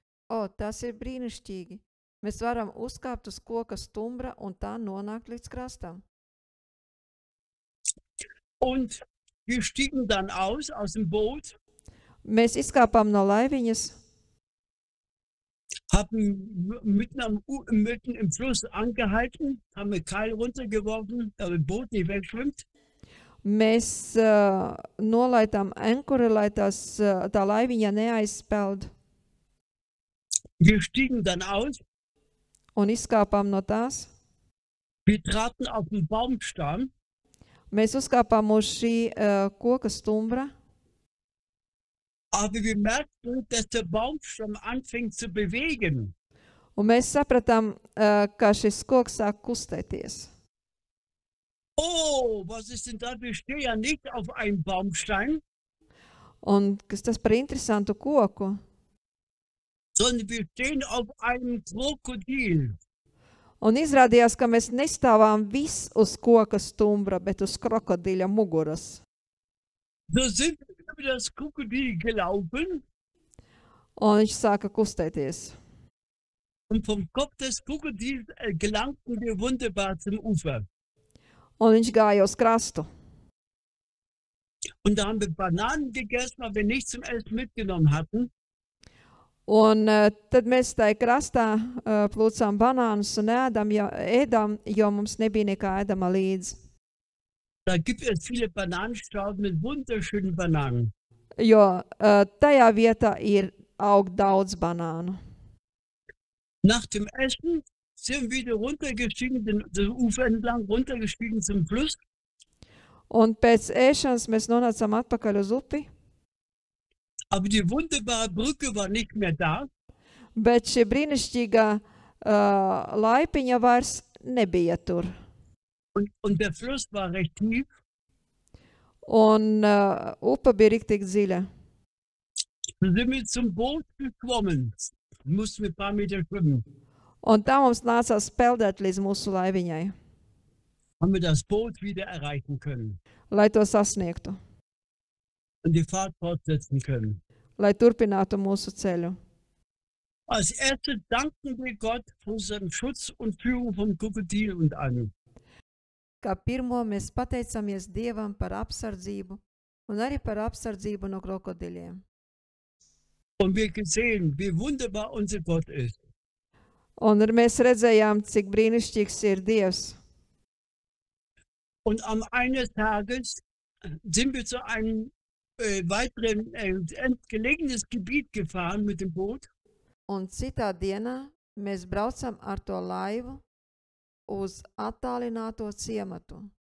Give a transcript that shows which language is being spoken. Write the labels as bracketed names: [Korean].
[Latvian] O, tas ir brīnišķīgi. Mēs varam uzkāpt uz koka stumbra un tā nonākt līdz krastam. [German] Und wir stiegen dann aus dem Boot, [Latvian] Mēs izkāpām no laiviņas, [German] haben mitten im Fluss angehalten, haben ein Keil runtergeworfen, damit das Boot nicht wegschwimmt. [Latvian] mēs nolaidām ankuri, lai tā laiviņa neaizspeld, [German] Wir stiegen dann aus, [Latvian] un izkāpām no tās. [German] wir traten auf den Baumstamm [Latvian] Mēs uzkāpām uz šī koka stumbra, [German] aber wir merkten, dass der Baumstamm anfing zu bewegen. [Latvian] un mēs sapratām, ka šis koks sāk kustēties. [German] Oh, was ist denn da? Wir stehen ja nicht auf einem Baumstein, [Latvian] Un kas tas par interesantu koku? [German] sondern wir stehen auf einem Krokodil. [Latvian] Un izrādījās, ka mēs nestāvām viss uz koka stumbra, bet uz krokodiļa muguras. [German] So sind wir über das Krokodil gelaufen [Latvian] Un viņš sāka kustēties. [German] und vom Kopf des Krokodils gelangten wir wunderbar zum Ufer. [Latvian] Un viņš gāja uz krastu. [German] Und da haben wir Bananen gegessen, weil wir nichts zum Essen mitgenommen hatten. [Latvian] Un tad mēs tajā krastā plūcām banānus un ēdām, jo mums nebija nekā ēdama līdzi. [German] Da gibt es viele Bananenstrauben mit wunderschönen Bananen. [Latvian] Jo tajā vietā ir aug daudz banānu. [German] Nach dem Essen sind wir wieder runtergestiegen, den Ufer entlang, runtergestiegen zum Fluss. [Latvian] Un pēc ēšanas mēs nonācām atpakaļ uz upi, [German] Aber die wunderbare Brücke war nicht mehr da. [Latvian] bet šī brīnišķīgā laipiņa vairs nebija tur. [German] Und der Fluss war recht tief. [Latvian] Un upe bija riktīgi dziļa. [German] Da sind wir zum Boot geschwommen. Mussten wir ein paar Meter schwimmen. [Latvian] Un tā mums nācās peldēt līdz mūsu laiviņai, [German] Haben wir das Boot wieder erreichen können [Latvian] lai to sasniegtu, [German] und die Fahrt fortsetzen können. [Latvian] lai turpinātu mūsu ceļu. [German] Als erstes danken wir Gott für seinen Schutz und Führung vom Krokodil und allem. [Latvian] Kā pirmo mēs pateicamies Dievam par apsardzību un arī par apsardzību no krokodiļiem. [German] Und wir gesehen, wie wunderbar unser Gott ist. [Latvian] Un mēs redzējām, cik brīnišķīgs ir Dievs. [German] Und am eines Tages sind wir zu einem weiteren entgelegenes Gebiet gefahren mit dem Boot. [Latvian] Un citā dienā mēs braucam ar to laivu uz attālināto ciematu,